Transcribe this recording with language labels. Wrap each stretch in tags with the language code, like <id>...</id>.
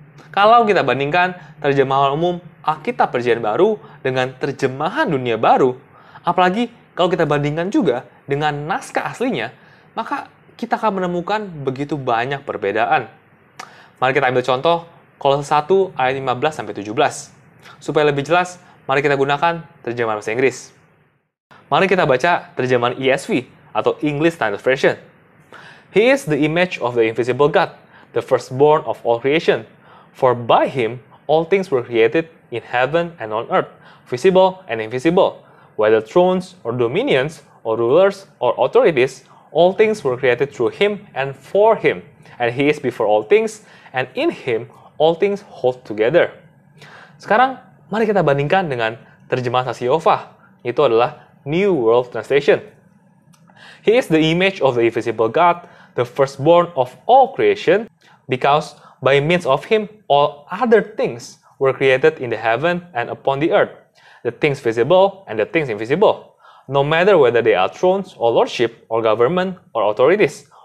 <id>Kalau kita bandingkan terjemahan umum Alkitab Perjanjian Baru dengan terjemahan Dunia Baru, apalagi kalau kita bandingkan juga dengan naskah aslinya, maka kita akan menemukan begitu banyak perbedaan. Mari kita ambil contoh Kolose 1 ayat 15-17. Supaya lebih jelas, mari kita gunakan terjemahan bahasa Inggris. Mari kita baca terjemahan ESV atau English Standard Version.</id> <en>He is the image of the invisible God, the firstborn of all creation. For by him all things were created in heaven and on earth, visible and invisible, whether thrones or dominions or rulers or authorities, all things were created through him and for him, and he is before all things, and in him all things hold together.</en> <id>Sekarang, mari kita bandingkan dengan terjemahan Saksi Yehova. Itu adalah New World Translation.</id> <en>He is the image of the invisible God, the firstborn of all creation, because by means of him all other things were created in the heaven and upon the earth, the things visible and the things invisible, no matter whether they are thrones or lordship or government or authorities.</en>